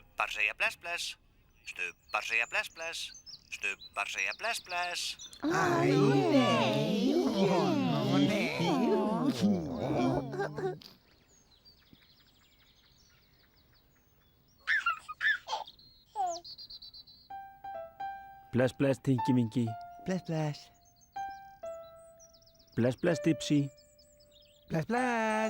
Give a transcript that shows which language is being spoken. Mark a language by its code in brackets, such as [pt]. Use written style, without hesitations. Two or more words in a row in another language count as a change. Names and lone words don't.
[is] Stubbar segja bless bless. Stubbar segja bless bless. Stubbar segja bless bless. Æ, nei. Ó, nei. Bless, bless, Tinky Winky. Bless, bless. Bless, bless, Dipsy. Bless, bless.